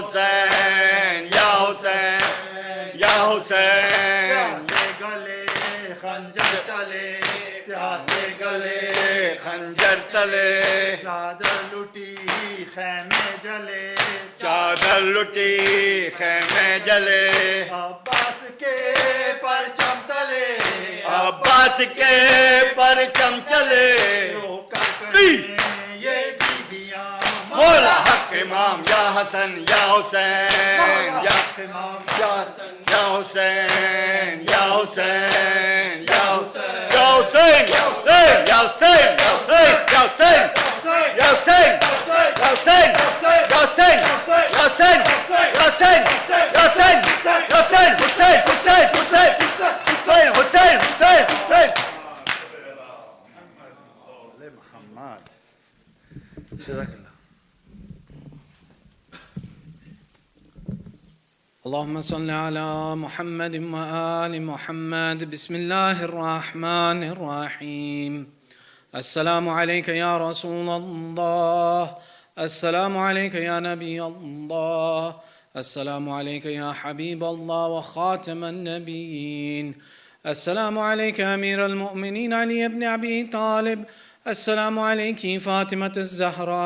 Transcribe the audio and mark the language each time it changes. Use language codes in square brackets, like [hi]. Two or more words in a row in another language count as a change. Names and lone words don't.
[ur] حسین یا حسین یا حسین پیاسے گلے خنجر چلے پیاسے گلے خنجر تلے چادر لٹی خیمے جلے چادر لٹی خیمے جلے عباس کے پرچم تلے عباس کے پرچم چلے یہ بیبیاں مولا حق امام یا حسن یا حسین یا امام یا حسن یا حسین یا حسین یا حسین یا حسین یا حسین یا حسین یا حسین یا حسین یا حسین یا حسین یا حسین یا حسین یا حسین یا حسین حسین حسین حسین حسین حسین حسین حسین محمد [ar] جزاک اللہ اللهم صل على محمد وآل محمد بسم الله الرحمن الرحيم السلام عليك يا رسول الله السلام عليك يا نبي الله السلام عليك يا حبيب الله وخاتم النبيين السلام عليك أمير المؤمنين علي بن أبي طالب السلام عليك فاطمة الزهراء